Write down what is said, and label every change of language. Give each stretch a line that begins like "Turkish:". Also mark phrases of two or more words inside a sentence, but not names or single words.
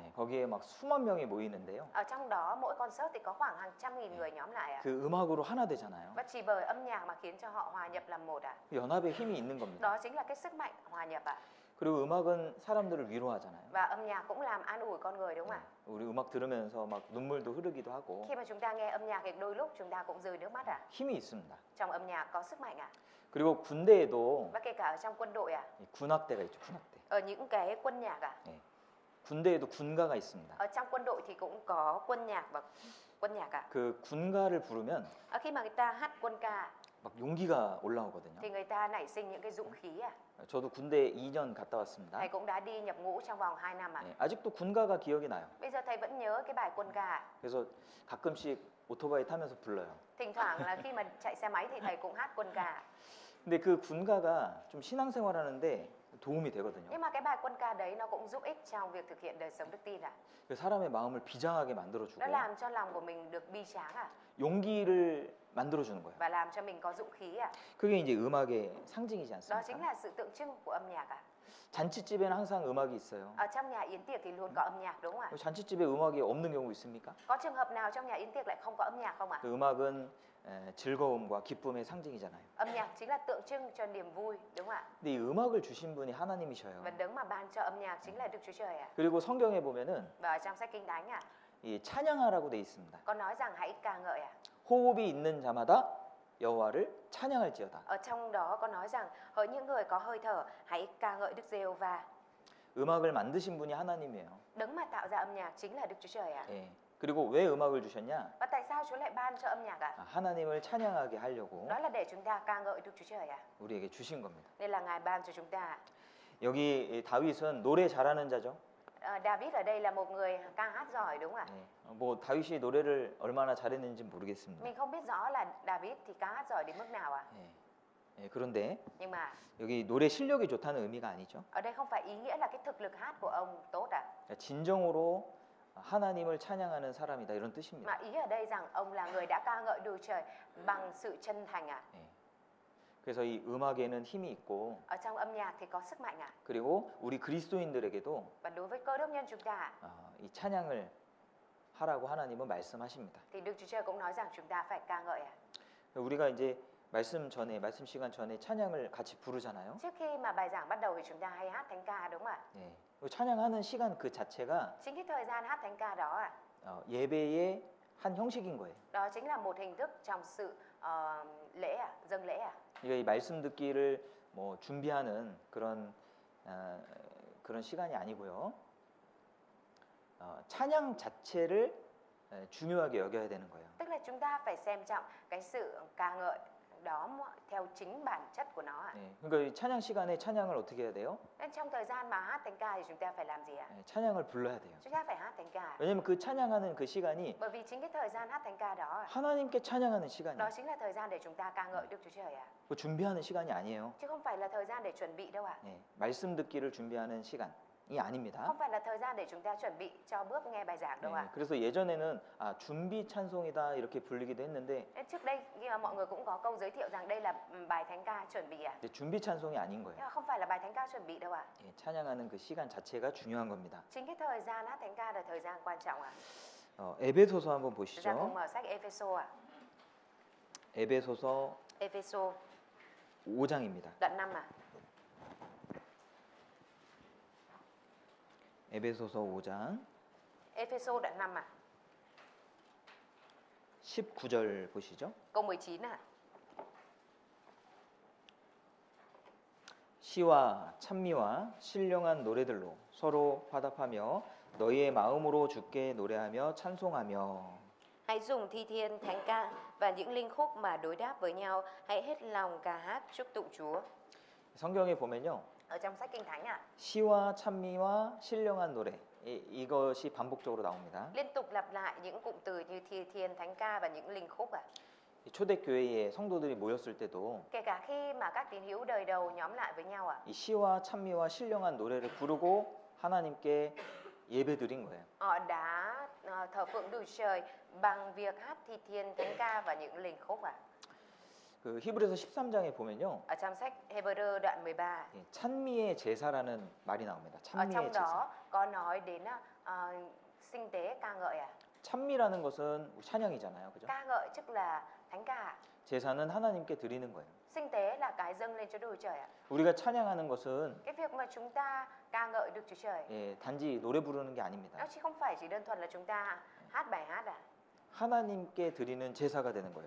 Korean: 거기에 막 수만 명이 모이는데요.
Vietnamese: Ở trong đó mỗi concert thì có khoảng hàng trăm nghìn người nhóm lại ạ.
Korean: 그 음악으로 하나 되잖아요.
Vietnamese: Và chỉ bởi âm nhạc mà khiến cho họ hòa nhập làm một ạ.
Korean: 연합의 힘이 있는 겁니다.
Vietnamese: Đó chính là cái sức mạnh hòa nhập ạ.
Korean: 그리고 음악은 사람들을 위로하잖아요.
Vietnamese: Và âm nhạc cũng làm an ủi con người đúng không ạ?
Korean: 우리 음악 들으면서 막 눈물도 흐르기도 하고
Vietnamese: Khi mà chúng ta nghe âm nhạc thì đôi lúc chúng ta cũng rơi nước mắt ạ.
Korean: 힘이 있습니다.
Vietnamese: Trong âm nhạc có sức mạnh ạ.
Korean: 그리고 군대에도
Vietnamese: Và kể cả ở trong quân đội ạ.
Korean: 이 군악대가 있죠. 군악대.
Vietnamese: Ở những cái quân nhạc ạ.
Korean: 군대에도 군가가 있습니다.
Vietnamese: Ở trong quân đội thì cũng có quân nhạc và quân nhạc ạ.
Korean: 그 군가를 부르면
Vietnamese: Khi mà người ta hát quân ca
Korean: 막 용기가 올라오거든요.
Vietnamese: thì người ta nảy sinh những cái dũng khí ạ.
Korean: 저도 군대 2년 갔다 왔습니다.
Vietnamese: Thầy cũng đã đi nhập ngũ trong vòng 2 năm ạ.
Korean: 아직도 군가가 기억이 나요.
Vietnamese: Bây giờ thầy vẫn nhớ cái bài quân ca ạ.
Korean: 그래서 가끔씩 오토바이 타면서 불러요.
Vietnamese: Thỉnh thoảng là khi mà chạy xe máy thì thầy cũng hát quân ca ạ.
Korean: 근데 그 군가가 좀 신앙생활하는데 도움이 되거든요.
Vietnamese: Nhưng mà cái bài quân ca đấy nó cũng giúp ích trong việc thực hiện đời sống đức tin ạ.
Korean: 그 사람의 마음을 비장하게 만들어주고
Vietnamese: Nó làm cho lòng của mình được bi tráng ạ.
Korean: 용기를 만들어주는 거예요.
Vietnamese: Và làm cho mình có dũng khí ạ.
Korean: 그게 이제 음악의 상징이지
Vietnamese: Đó chính
Korean: 않습니까?
Vietnamese: là sự tượng trưng của âm nhạc ạ.
Korean: 잔치집에는 항상 음악이 있어요.
Vietnamese: Ở trong nhà yến tiệc thì luôn có âm nhạc đúng không ạ?
Korean: 잔치집에 음악이 없는 경우 있습니까?
Vietnamese: Có trường hợp nào trong nhà yến tiệc lại không có âm nhạc không ạ?
Korean: 그 음악은 즐거움과 기쁨의 상징이잖아요.
Vietnamese: Âm nhạc chính là tượng trưng cho niềm vui đúng không ạ?
Korean: 근데 이 음악을 주신 분이 하나님이셔요.
Vietnamese: Và đấng mà ban cho âm nhạc chính là Đức Chúa Trời ạ.
Korean: 그리고 성경에 보면은
Vietnamese: Và ở trong sách Kinh Thánh ạ,
Korean: 이 찬양하라고 돼 있습니다.
Vietnamese: có nói rằng hãy ca ngợi ạ.
Korean: 호흡이 있는 자마다 여호와를 찬양할지어다.
Vietnamese: Ở trong đó có nói rằng hỡi những người có hơi thở hãy ca ngợi Đức Giê-hô-va.
Korean: 음악을 만드신 분이 하나님이에요.
Vietnamese: Đấng mà tạo ra âm nhạc chính là Đức Chúa Trời ạ.
Korean: 예. 그리고 왜 음악을 주셨냐?
Vietnamese: Và tại sao Chúa lại ban cho âm nhạc ạ?
Korean: 하나님을 찬양하게 하려고
Vietnamese: Đó là để chúng ta ca ngợi Đức Chúa Trời ạ.
Korean: 우리에게 주신 겁니다.
Vietnamese: Nên là Ngài ban cho chúng ta.
Korean: 여기 이 다윗은 노래 잘하는 자죠.
Vietnamese: David ở đây là một người ca hát giỏi đúng không ạ?
Korean: 예. 뭐 다윗이 노래를 얼마나 잘했는지 모르겠습니다.
Vietnamese: Mình không biết rõ là David thì ca hát giỏi đến mức nào ạ.
Korean: 예. 예, 그런데
Vietnamese: Nhưng mà
Korean: 여기 노래 실력이 좋다는 의미가 아니죠.
Vietnamese: ở đây không phải ý nghĩa là cái thực lực hát của ông tốt ạ.
Korean: 진정으로 하나님을 찬양하는 사람이다 이런 뜻입니다.
Vietnamese: Mà ý ở đây rằng ông là người đã ca ngợi Đức Trời bằng sự chân thành ạ.
Korean: 예. 그래서 이 음악에는 힘이 있고
Vietnamese: Ở trong âm nhạc thì có sức mạnh ạ.
Korean: 그리고 우리 그리스도인들에게도
Vietnamese: Và đối với cơ đốc nhân chúng ta
Korean: 이 찬양을 하라고 하나님은 말씀하십니다.
Vietnamese: thì Đức Chúa Trời cũng nói rằng chúng ta phải ca ngợi ạ.
Korean: 우리가 이제 말씀 시간 전에 찬양을 같이 부르잖아요.
Vietnamese: Trước khi mà bài giảng bắt đầu thì chúng ta hay hát thánh ca đúng không ạ?
Korean: 예. 찬양하는 시간 그 자체가
Vietnamese: Chính cái thời gian hát thánh ca đó ạ,
Korean: 예배의 한 형식인 거예요.
Vietnamese: đó chính là một hình thức trong sự lễ ạ, dâng lễ ạ.
Korean: 그러니까 이 말씀 듣기를 뭐 준비하는 그런 시간이 아니고요. 찬양 자체를 중요하게 여겨야 되는 거예요.
Vietnamese: Tức là chúng ta phải xem trọng cái sự ca ngợi đó theo chính bản chất của nó ạ.
Korean: 예. 그러니까 이 찬양 시간에 찬양을 어떻게 해야 돼요?
Vietnamese: Nên trong thời gian mà hát thánh ca thì chúng ta phải làm gì ạ?
Korean: 예, 찬양을 불러야 돼요.
Vietnamese: Chúng ta phải hát thánh ca.
Korean: 왜냐면 그 찬양하는 그 시간이
Vietnamese: Bởi vì chính cái thời gian hát thánh ca đó,
Korean: 하나님께 찬양하는 시간이에요.
Vietnamese: đó chính là thời gian để chúng ta ca ngợi Đức Chúa Trời ạ.
Korean: 그 준비하는 시간이 아니에요.
Vietnamese: Chứ không phải là thời gian để chuẩn bị đâu ạ.
Korean: 예, 말씀 듣기를 준비하는 시간이 아닙니다.
Vietnamese: Không phải là thời gian để chúng ta chuẩn bị cho bước nghe bài giảng đâu
Korean: 예,
Vietnamese: ạ.
Korean: 그래서 예전에는 준비 찬송이다 이렇게 불리기도 했는데
Vietnamese: Nên trước đây khi mà mọi người cũng có câu giới thiệu rằng đây là bài thánh ca chuẩn bị ạ.
Korean: 근데 준비 찬송이 아닌 거예요.
Vietnamese: Nhưng mà không phải là bài thánh ca chuẩn bị đâu ạ.
Korean: 예, 찬양하는 그 시간 자체가 중요한 겁니다.
Vietnamese: Chính cái thời gian hát thánh ca là thời gian quan trọng ạ.
Korean: 에베소서 한번
Vietnamese: Chúng ta cùng
Korean: 보시죠.
Vietnamese: mở sách Ephesos ạ.
Korean: 에베소서
Vietnamese: Ephesos
Korean: 5장입니다.
Vietnamese: đoạn 5 ạ.
Korean: 에베소서 5장
Vietnamese: Ephesos đoạn 5 ạ.
Korean: 19절 보시죠.
Vietnamese: Câu 19 ạ.
Korean: 시와 찬미와 신령한 노래들로 서로 화답하며 너희의 마음으로 주께 노래하며 찬송하며.
Vietnamese: Hãy dùng thi thiên thánh ca và những linh khúc mà đối đáp với nhau, hãy hết lòng ca hát chúc tụng Chúa.
Korean: 성경에 보면요.
Vietnamese: Ở trong sách Kinh Thánh ạ,
Korean: 시와 찬미와 신령한 노래 이것이 반복적으로 나옵니다.
Vietnamese: liên tục lặp lại những cụm từ như thi thiên thánh ca và những linh khúc ạ.
Korean: 초대교회에 성도들이 모였을 때도
Vietnamese: Kể cả khi mà các tín hữu đời đầu nhóm lại với nhau ạ,
Korean: 이 시와 찬미와 신령한 노래를 부르고 하나님께 예배드린 거예요.
Vietnamese: họ đã thờ phượng Đức Trời bằng việc hát thi thiên thánh ca và những linh khúc ạ.
Korean: 그 히브리서 13장에 보면요.
Vietnamese: Ở trong sách Hebrew đoạn 13,
Korean: 찬미의 제사라는 말이 나옵니다.
Vietnamese: ở
Korean: 찬미의
Vietnamese: trong
Korean: 제사.
Vietnamese: đó có nói đến sinh tế ca ngợi ạ.
Korean: 찬미라는 것은 찬양이잖아요. 그죠?
Vietnamese: Ca ngợi tức là thánh ca.
Korean: 제사는 하나님께 드리는 거예요.
Vietnamese: Sinh tế là cái dâng lên cho Đức Chúa Trời ạ.
Korean: 우리가 찬양하는 것은
Vietnamese: Cái việc mà chúng ta ca ngợi Đức Chúa Trời
Korean: 예, 단지 노래 부르는 게 아닙니다.
Vietnamese: nó chỉ không phải chỉ đơn thuần là chúng ta hát bài hát
Korean: 하나님께 드리는 제사가 되는 거예요.